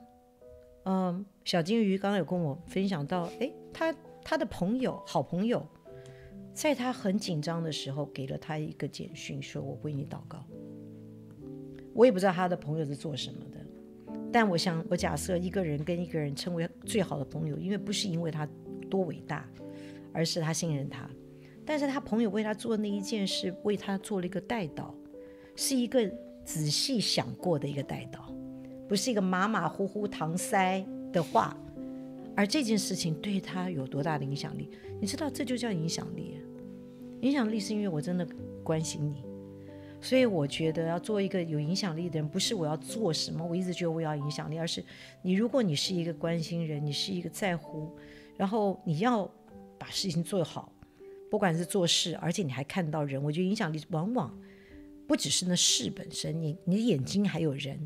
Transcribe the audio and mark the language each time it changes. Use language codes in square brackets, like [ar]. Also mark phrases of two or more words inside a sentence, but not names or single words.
[zh] 小金魚剛剛有跟我分享到，他的朋友，好朋友，在他很緊張的時候，給了他一個簡訊，說我為你禱告。我也不知道他的朋友是做什麼的，但我假設一個人跟一個人成為最好的朋友，因為不是因為他多偉大，而是他信任他。但是他朋友為他做那一件事，為他做了一個代禱，是一個仔細想過的一個代禱，不是一個馬馬虎虎搪塞的話。而這件事情對他有多大的影響力？你知道，這就叫影響力。影響力是因為我真的關心你，所以我覺得要做一個有影響力的人，不是我要做什麼，我一直覺得我要影響力，而是如果你是一個關心人，你是一個在乎，然後你要把事情做好，不管是做事，而且你還看到人，我覺得影響力往往不只是那事本身，你的眼睛還有人。